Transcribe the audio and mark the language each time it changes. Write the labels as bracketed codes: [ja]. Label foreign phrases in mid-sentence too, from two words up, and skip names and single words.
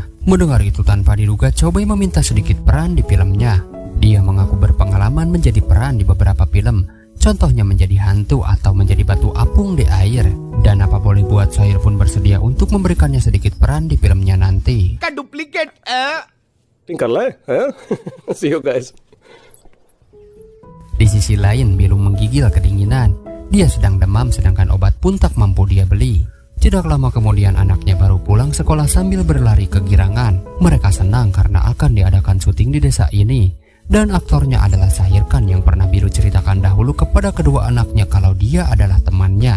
[id] Mendengar itu tanpa diduga, Chobei meminta sedikit peran di filmnya. Dia mengaku berpengalaman menjadi peran di beberapa film, contohnya menjadi hantu atau menjadi batu apung di air. Dan apa boleh buat, Shahir pun bersedia untuk memberikannya sedikit peran di filmnya nanti. [hi] का डुप्लीकेट कर ले [en] See you guys. [id] Di sisi lain, Bilu menggigil kedinginan. Dia sedang demam sedangkan obat pun tak mampu dia beli. Tidak lama kemudian anaknya baru pulang sekolah sambil berlari kegirangan. Mereka senang karena akan diadakan syuting di desa ini. Dan aktornya adalah Shahir Khan yang pernah Bilu ceritakan dahulu kepada kedua anaknya kalau dia adalah temannya.